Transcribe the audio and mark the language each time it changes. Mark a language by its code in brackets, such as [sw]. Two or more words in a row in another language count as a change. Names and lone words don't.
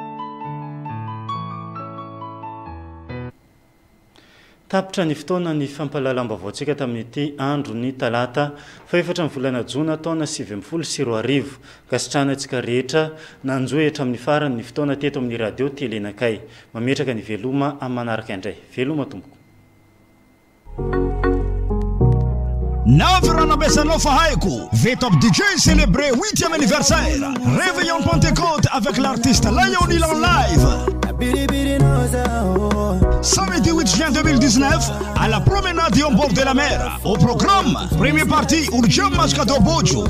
[mg] Tapitra ny fotoana ny fampalalam-baovaontsika tamin'ity andro ny talata 4 volana Jona taona 2024 ka sitranantsika rehetra nanjoy hatramin'ny farany ny fotoana teto amin'ny radio telenakay mametraka ny veloma amin'ny manaraka indray. Veloma tompoko. Navra Nabesanov Haïko, [fr] V-Top DJ célébré 8e anniversaire. Réveillon Pentecôte avec l'artiste Lionel en live. Samedi 8 juin 2019, à la promenade au bord de la mer. Au programme, première partie, Urjam Mascato Bojo.